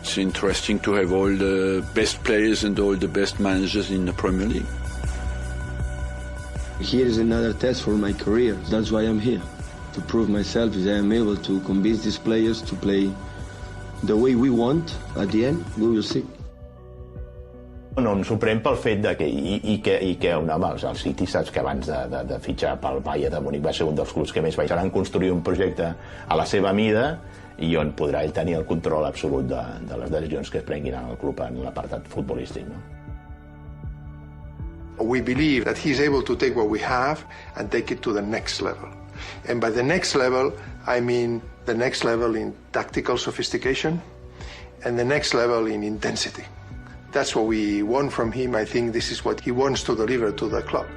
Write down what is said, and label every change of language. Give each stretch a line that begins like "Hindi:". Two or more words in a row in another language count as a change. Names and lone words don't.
English: It's interesting to have all the best players and all the best managers in the Premier League. Here is another test for my career. That's why I'm here, to prove myself if I am able to convince these players to play the way we want. At the end, we will see.
Catalan: No, em sorprèn pel fet de que, el City, saps que abans de fitxar pel Bayern de Múnich va ser un dels clubs que més van construir un projecte a la seva mida i on podrà ell tenir el control absolut de les decisions que es prenguin en el club en l'apartat futbolístic. No?
English: We believe that he's able to take what we have and take it to the next level. And by the next level, I mean the next level in tactical sophistication and the next level in intensity. That's what we want from him. I think this is what he wants to deliver to the club.